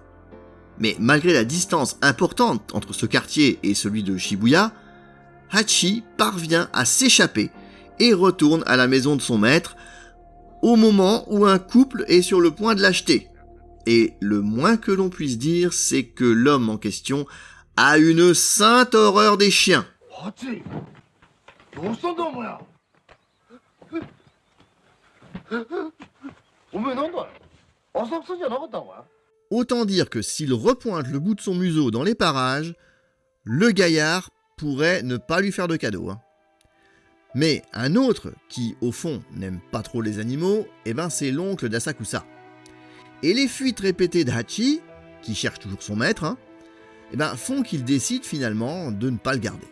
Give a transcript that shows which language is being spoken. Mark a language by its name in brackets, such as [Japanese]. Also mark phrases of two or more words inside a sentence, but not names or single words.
[French] Mais malgré la distance importante entre ce quartier et celui de Shibuya, Hachi parvient à s'échapper et retourne à la maison de son maître au moment où un couple est sur le point de l'acheter. Et le moins que l'on puisse dire, c'est que l'homme en question a une sainte horreur des chiens. [Japanese] Hachi, どうしたんだお前ら。お前なんだよ。浅草じゃなかったのか。 [French] Autant dire que s'il repointe le bout de son museau dans les parages, le gaillard pourrait ne pas lui faire de cadeau. Mais un autre qui, au fond, n'aime pas trop les animaux, c'est l'oncle d'Asakusa. Et les fuites répétées d'Hachi, qui cherche toujours son maître, font qu'il décide finalement de ne pas le garder.